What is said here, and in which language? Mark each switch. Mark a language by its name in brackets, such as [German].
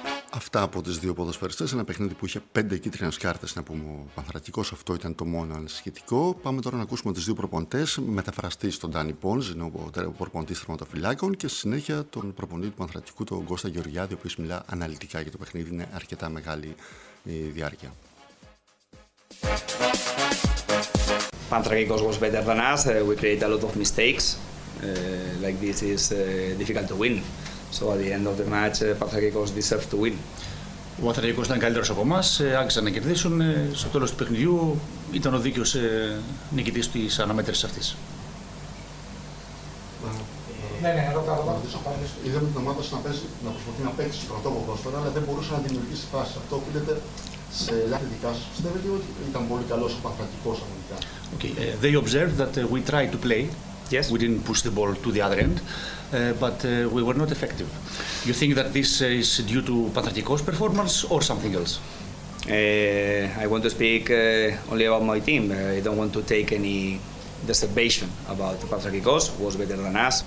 [Greek] Αυτά από τις δύο ποδοσφαιριστές. Ένα παιχνίδι που είχε 5 κίτρινες κάρτες, να πούμε. Ο Πανθρακικός, αυτό ήταν το μόνο ανησυχητικό. Πάμε τώρα να ακούσουμε τις δύο προπονητές. Μεταφραστής τον Ντάνι Πόνς, ο προπονητής θερματοφυλάκων, και στη συνέχεια τον προπονητή του Πανθρακικού, τον Κώστα Γεωργιάδη, ο οποίος μιλά αναλυτικά για το παιχνίδι. Είναι αρκετά μεγάλη η διάρκεια. [English] Πανθρακικός was better than us. We created a lot of mistakes. Like this is difficult to win. So at the end of the match, Πανθρακικός deserved to win. [Greek] Ο Πανθρακικός ήταν καλύτερος από εμάς. Άγγιζαν να κερδίσουν. Στο τέλος του παιχνιδιού ήταν ο δίκαιος νικητής της αναμέτρησης αυτής. Ναι, είδαμε την ομάδα να προσπαθεί να παίξει στο πρωτό ποδόσφαιρο, αλλά δεν μπορούσε να δημιουργήσει φάσεις. Αυτό οφείλεται σε λάθη δικά σας. Πιστεύετε ότι ήταν πολύ καλός ο Πανθρακικός αμυντικά? [English] Okay. They observed that we tried to play. Yes. We didn't push the ball to the other end, but we were not effective. You think that this is due to Pantarchikos' performance or something else? I want to speak only about my team. I don't want to take any dissertation about Pantarchikos. Was better than us.